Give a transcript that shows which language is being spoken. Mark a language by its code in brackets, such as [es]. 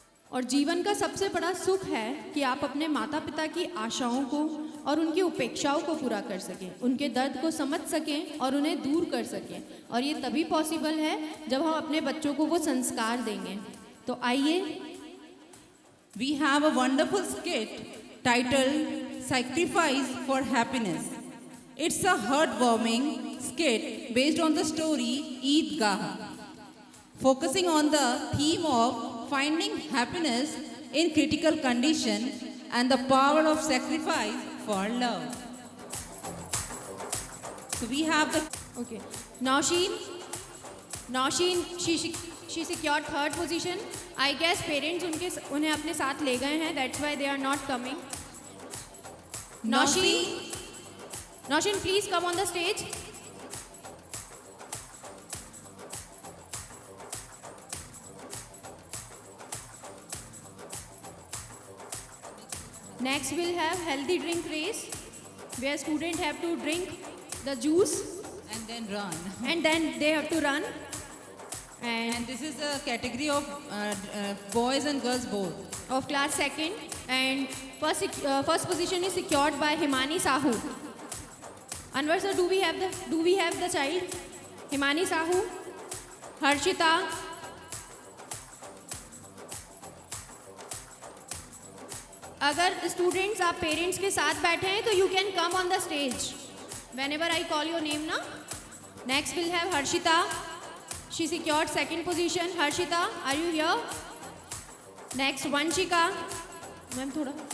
[hi] और जीवन का सबसे बड़ा सुख है कि आप अपने माता पिता की आशाओं को और उनकी उपेक्षाओं को पूरा कर सकें, उनके दर्द को समझ सकें और उन्हें दूर कर सकें। और ये तभी पॉसिबल है जब हम अपने बच्चों को वो संस्कार देंगे। तो आइए, [en] We have a wonderful skit titled sacrifice for happiness. It's a heart warming skit based on the story Eidgah, focusing on the theme of finding happiness in critical condition and the power of sacrifice for love. So we have the Nausheen, she secured third position. I guess parents [hi] उन्हें अपने साथ ले गए हैं. [en] That's why they are not coming. Nausheen, please come on the stage. Next we'll have healthy drink race, where students have to drink the juice And then run. and then they have to run. And this is a category of boys and girls both. Of class second, and first position is secured by Himani Sahu. Anwar sir, do we have the child? Himani Sahu, Harshita. [hi] अगर students आप parents के साथ बैठे हैं तो [en] You can come on the stage whenever I call your name ना. Next we'll have Harshita. She secured second position. Harshita, are you here? Next, Vanshika. Ma'am, thoda.